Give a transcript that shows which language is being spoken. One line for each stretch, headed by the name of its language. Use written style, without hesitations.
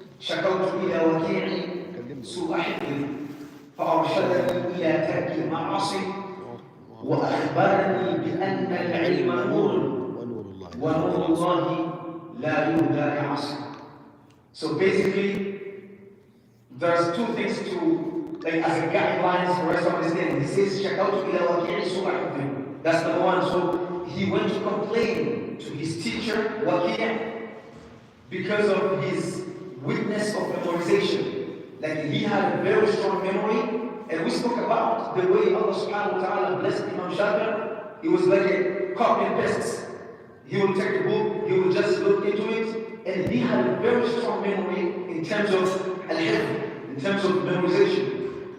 Arabic: شكوت إلى وكيعي سوء حفظي فأرشدني إلى ترك المعاصي وأخبرني بأن العلم نور ونور الله لا يهدى لعاصي.
English: So basically, there's two things to, like, as a guidelines for us to understand.
Arabic: He says, شكوت إلى وكيعي سوء حفظي.
English: That's number one. So he went to complain to his teacher, Waki', because of his weakness of memorization. Like, he had a very strong memory, and we spoke about the way Allah subhanahu wa ta'ala blessed Imam Shafi'i. It was like a copy and paste. He would take a book, he would just look into it, and he had a very strong memory in terms of al-hifz, in terms of memorization.